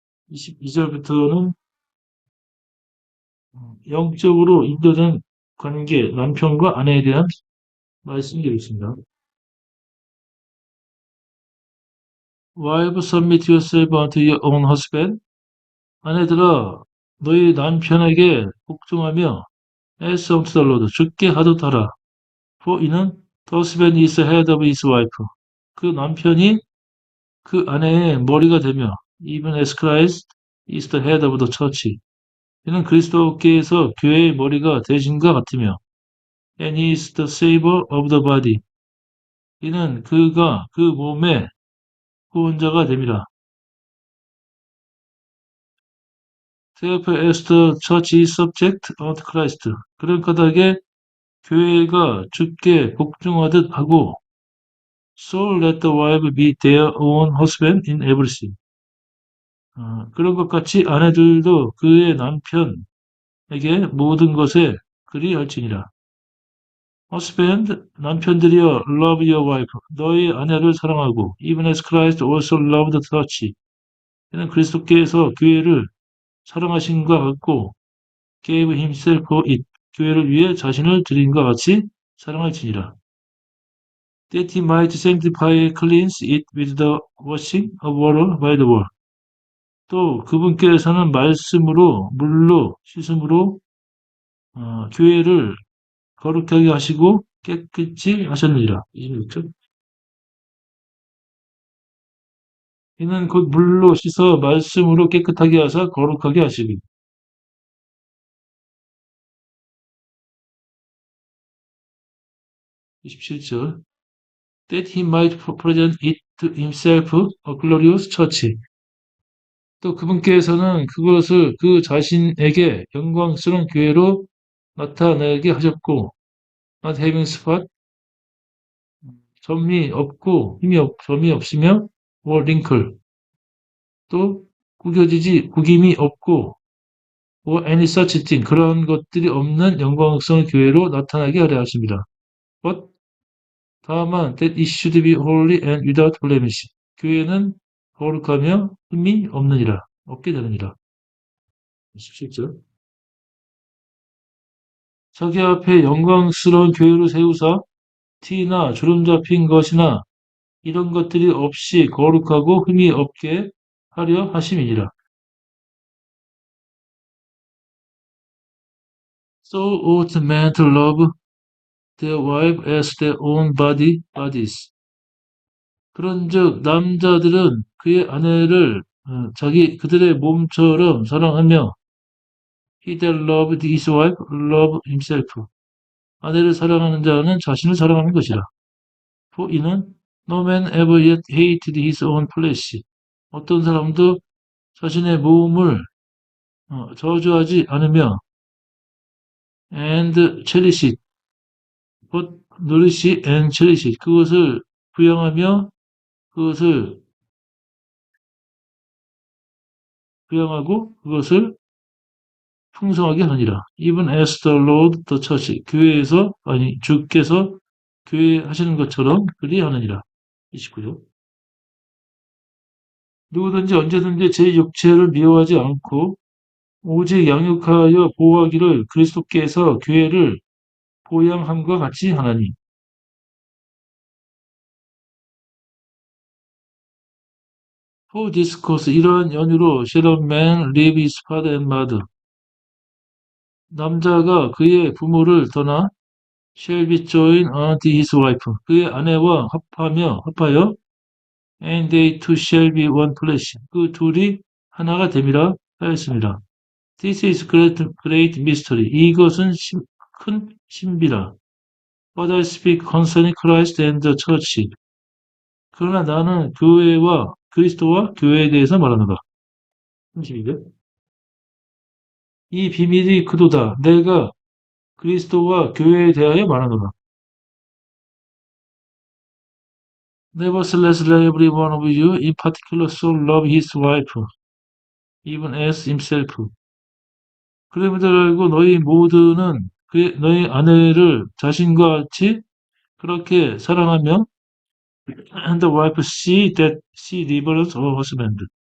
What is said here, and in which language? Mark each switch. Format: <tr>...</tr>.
<ko>22절부터는 영적으로 인도된 관계, 남편과 아내에 대한 말씀드리겠습니다.</ko> <en>Wives, submit yourself unto your own husband.</en> <ko>아내들아, 너희 남편에게 복종하며</ko> <en>as unto the Lord,</en> <ko>주께 하듯 하라.</ko> <en>For</en> <ko>이는</ko> <en>the husband is the head of his wife.</en> <ko>그 남편이 그 아내의 머리가 되며</ko> <en>even as Christ is the head of the church.</en> <ko>이는 그리스도께서 교회의 머리가 되신과 같으며</ko> <en>and he is the savior of the body.</en> <ko>이는 그가 그 몸의 구원자가 됨이라.</ko> <en>Therefore as the church is subject unto Christ.</en> <ko>그런 까닭에 교회가 주께 복종하듯 하고</ko> <en>So let the wife be their own husband in everything.</en> <ko>그런 것 같이 아내들도 그의 남편에게 모든 것에 그리할지니라.</ko> <en>Husband,</en> <ko>남편들이여,</ko> <en>love your wife.</en> <ko>너희 아내를 사랑하고,</ko> <en>even as Christ also loved the church.</en> <ko>이는 그리스도께서 교회를 사랑하신과 같고,</ko> <en>gave himself for it.</en> <ko>교회를 위해 자신을 드린과 같이 사랑할지니라.</ko> <en>That he might sanctify, cleanse it with the washing of water by the word.</en> <ko>또 그분께서는 말씀으로, 물로 씻음으로 교회를 거룩하게 하시고 깨끗이 하셨느니라. 26절. 이는 곧 물로 씻어 말씀으로 깨끗하게 하사 거룩하게 하시고. 27절.</ko> <en>That he might present it to himself a glorious church.</en> <ko>또 그분께서는 그것을 그 자신에게 영광스러운 교회로 나타내게 하셨고,</ko> <en>not having spot,</en> <ko>점이 없고 점이 없으며,</ko> <en>or wrinkle,</en> <ko>또 구김이 없고,</ko> <en>or any such thing,</en> <ko>그런 것들이 없는 영광스러운 교회로 나타나게 하려 하십니다.</ko> <en>But</en> <ko>다만</ko> <en>that it should be holy and without blemish.</en> <ko>교회는 거룩하며 흠이 없게 되느니라. 17절. 자기 앞에 영광스러운 교회로 세우사 티나 주름 잡힌 것이나 이런 것들이 없이 거룩하고 흠이 없게 하려 하심이니라.</ko> <en>So ought men to love their wife as their own bodies.</en> <ko>그런즉 남자들은 그의 아내를 그들의 몸처럼 사랑하며</ko> <en>he that loved his wife loved himself.</en> <ko>아내를 사랑하는 자는 자신을 사랑하는 것이라.</ko> <en>For</en> <ko>이는</ko> <en>no man ever yet hated his own flesh.</en> <ko>어떤 사람도 자신의 몸을 저주하지 않으며</ko> <en>and cherish it, but nourish it and cherish it.</en> <ko>그것을 그것을 부양하고 그것을 풍성하게 하니라.</ko> <en>Even as the Lord the church.</en> <ko>주께서 교회 하시는 것처럼 그리 하느니라. 29절. 누구든지 언제든지 제 육체를 미워하지 않고 오직 양육하여 보호하기를 그리스도께서 교회를 보양함과 같이 하나니.</ko> <en>For this cause,</en> <ko>이러한 연유로</ko> <en>shall a man leave his father and mother.</en> <ko>남자가 그의 부모를 떠나</ko> <en>shall be joined unto his wife.</en> <ko>그의 아내와 합하여</ko> <en>and they two shall be one flesh.</en> <ko>그 둘이 하나가 됨이라 하였습니다.</ko> <en>This is great mystery.</en> <ko>이것은 큰 신비라.</ko> <en>But I speak concerning Christ and the church.</en> <ko>그러나 나는 그리스도와 교회에 대해서 말하노라. 32절. 이 비밀이 그도다. 내가 그리스도와 교회에 대하여 말하노라.</ko> <en>Nevertheless, let every one of you in particular so love his wife, even as himself.</en> <ko>그럼에도 알고 너희 모두는 너희 아내를 자신과 같이 그렇게 사랑하며</ko> <en>and the wife see that she reverence her husband.</en>